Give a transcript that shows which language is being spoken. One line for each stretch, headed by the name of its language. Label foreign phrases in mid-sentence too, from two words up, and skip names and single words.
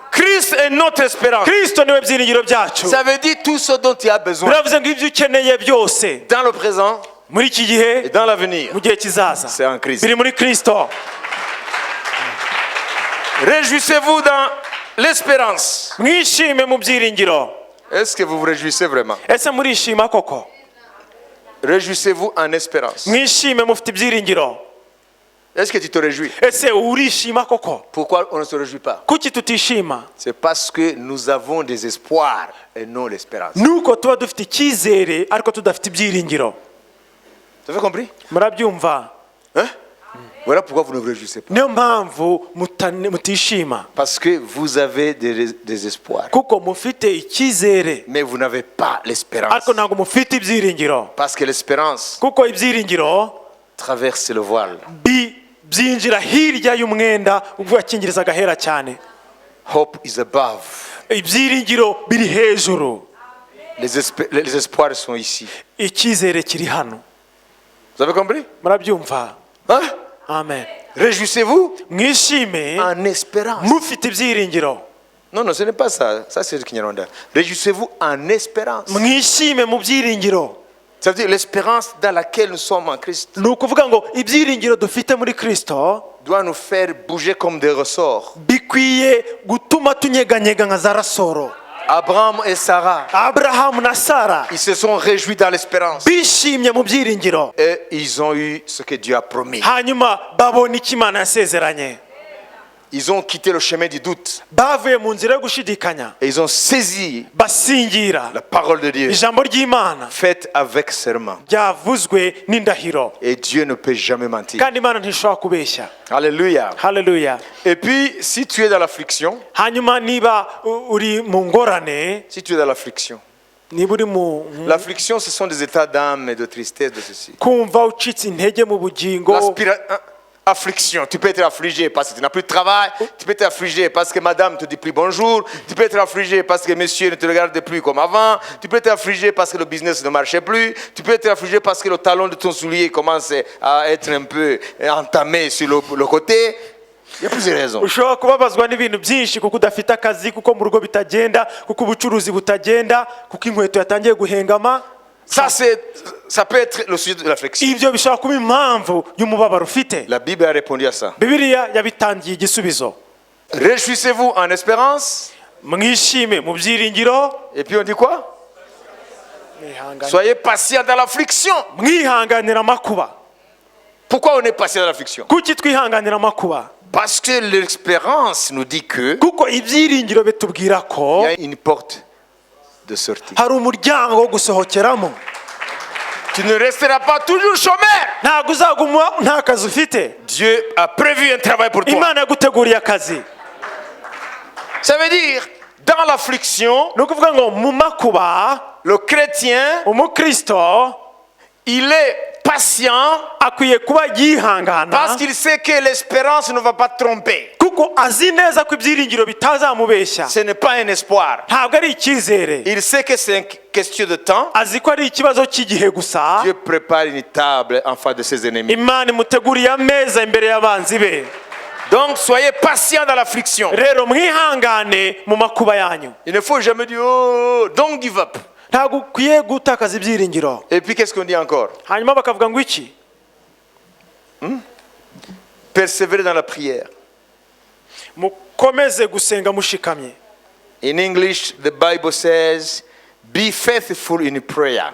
French: Christ est notre espérance.
Kinyarwanda: Kristo niwe byiringiro byacu.
French: Ça veut dire tout ce dont tu as besoin.
Kinyarwanda: Biravuze ngo ibyo ukeneye byose
French: Dans le présent,
Kinyarwanda: muri iki gihe
French: et dans l'avenir,
Kinyarwanda: mu gihe kizaza
French: c'est en Christ.
Kinyarwanda: biri muri Kristo.
French: Réjouissez-vous dans l'espérance.
Kinyarwanda: Mwishime mu byiringiro.
French: Est-ce que vous vous réjouissez vraiment?
Kinyarwanda: Ese murishima koko?
French: Réjouissez-vous en espérance.
Kinyarwanda: Mwishime mufite ibyiringiro.
French: Est-ce que tu te réjouis?
Kinyarwanda: Ese urishima koko?
French: Pourquoi on ne se réjouit pas?
Kinyarwanda: Kuki tutishima?
French: C'est parce que nous avons des espoirs et non l'espérance.
Kinyarwanda: Nuko tuba dufite icyizere ariko tudafite ibyiringiro.
French: Vous avez compris?
Kinyarwanda: Murabyumva?
French: Hein? Voilà pourquoi vous ne vous réjouissez pas.
Kinyarwanda: Niyo mpamvu mutishima.
French: Parce que vous avez des espoirs.
Kinyarwanda: Kuko mufite icyizere
French: Mais vous n'avez pas l'espérance.
Kinyarwanda: ariko ntabwo mufite ibyiringiro.
French: Parce que l'espérance
Kinyarwanda: Kuko ibyiringiro
French: traverse le voile.
Kinyarwanda: byinjira hirya y'umwenda ubwakingiriza agahera cyane.
English: Hope is above.
Kinyarwanda: Ibyiringiro biri hejuru.
French: Les espoirs sont ici.
Kinyarwanda: Icyizere kiri hano.
French: Vous avez compris?
Kinyarwanda: Murabyumva?
French: Hein? Amen. Réjouissez-vous
Kinyarwanda: Mwishime
French: en espérance.
Kinyarwanda: mufite ibyiringiro.
French: Non, non, ce n'est pas ça. Ça, c'est le Kinyarwanda. Réjouissez-vous en espérance.
Kinyarwanda: Mwishime mu byiringiro.
French: Ça veut dire l'espérance dans laquelle nous sommes en Christ
Kinyarwanda: Ni ukuvuga ngo ibyiringiro dufite muri Kristo
French: doit nous faire bouger comme des ressorts.
Kinyarwanda: bikwiye gutuma tunyeganyega nka za rasoro.
French: Abraham et Sarah,
Kinyarwanda: Aburahamu na Sara
French: ils se sont réjouis dans l'espérance.
Kinyarwanda: bishimye mu byiringiro,
French: Et ils ont eu ce que Dieu a promis.
Kinyarwanda: hanyuma babona icyo Imana yasezeranye.
French: Ils ont quitté le chemin du doute.
Kinyarwanda: Bavuye mu nzira yo gushidikanya,
French: Et ils ont saisi
Kinyarwanda: basingira
French: la parole de Dieu,
Kinyarwanda: ijambo ry'Imana
French: faite avec serment.
Kinyarwanda: ryavuzwe n'indahiro,
French: Et Dieu ne peut jamais mentir.
Kinyarwanda: kandi Imana ntishobora kubeshya.
French: Alléluia.
Kinyarwanda: Haleluya.
French: Et puis, si tu es dans l'affliction,
Kinyarwanda: Hanyuma niba uri mu ngorane,
French: si tu es dans l'affliction,
Kinyarwanda: niba uri mu
French: l'affliction, ce sont des états d'âme et de tristesse, de ceci.
Kinyarwanda: kumva ucitse intege mu bugingo,
French: Affliction, tu peux être affligé parce que tu n'as plus de travail, tu peux être affligé parce que madame ne te dit plus bonjour, tu peux être affligé parce que monsieur ne te regarde plus comme avant, tu peux être affligé parce que le business ne marchait plus, tu peux être affligé parce que le talon de ton soulier commence à être un peu entamé sur le côté. Il y a plusieurs raisons.
Kinyarwanda: ushobora kubabazwa n'ibintu byinshi kuko udafite akazi, kuko mu rugo bitagenda, kuko ubucuruzi butagenda, kuko inkweto yatangiye guhengama.
French: Ça peut être le sujet de l'affliction.
Kinyarwanda: Ibyo bishobora kuba impamvu y'umubabaro ufite.
French: La Bible a répondu à ça.
Kinyarwanda: Bibiliya yabitangiye igisubizo.
French: Réjouissez-vous en espérance.
Kinyarwanda: Mwishime mu byiringiro.
French: Et puis on dit quoi? Soyez patient dans l'affliction.
Kinyarwanda: Mwihanganira amakuba.
French: Pourquoi on est patient dans l'affliction?
Kinyarwanda: Kuki twihanganira amakuba?
French: Parce que l'espérance nous dit que
Kinyarwanda: kuko ibyiringiro bitubwira ko
French: il y a une porte de sortie.
Kinyarwanda: hari umuryango wo gusohokeramo.
French: Tu ne resteras pas toujours chômeur.
Kinyarwanda: Ntabwo uzaguma nta kazi ufite.
French: Dieu a prévu un travail pour toi.
Kinyarwanda: Imana yaguteguriye akazi.
French: Ça veut dire, dans l'affliction,
Kinyarwanda: ni ukuvuga ngo mu makuba
French: le chrétien,
Kinyarwanda: umukristo
French: il est patient
Kinyarwanda: akwiye kuba yihangana
French: parce qu'il sait que l'espérance ne va pas tromper.
Kinyarwanda: kuko azi neza ko ibyiringiro bitazamubeshya.
French: Ce n'est pas un espoir.
Kinyarwanda: Ntabwo ari icyizere.
French: Il sait que c'est une question de temps.
Kinyarwanda: Azi ko ari ikibazo cy'igihe gusa.
French: Dieu prépare une table en face de ses ennemis.
Kinyarwanda: Imana imuteguriye ameza imbere y'abanzi be.
French: Donc soyez patient dans l'affliction.
Kinyarwanda: Rero mwihangane mu makuba yanyu.
French: Il ne faut jamais dire oh,
English: don't give up.
Kinyarwanda: Ntabwo ukwiye gutakaza ibyiringiro.
French: Et puis qu'est-ce qu'on dit encore?
Kinyarwanda: Hanyuma bakavuga ngo iki?
French: Persévérer dans la prière.
Kinyarwanda: Mukomeze gusenga mushikamye.
French: In English,
English: the Bible says, be faithful in prayer.